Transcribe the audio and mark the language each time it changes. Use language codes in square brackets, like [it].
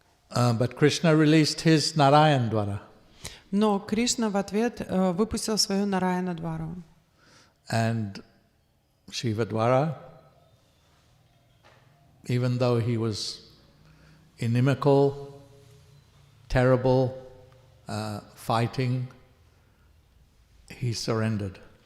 [en] But Krishna released his Narayan-Dvara. [ru] Но Кришна в ответ выпустил свою Нараяна-двару. [en] And Shivadvara, even though he was inimical, terrible, fighting, he surrendered.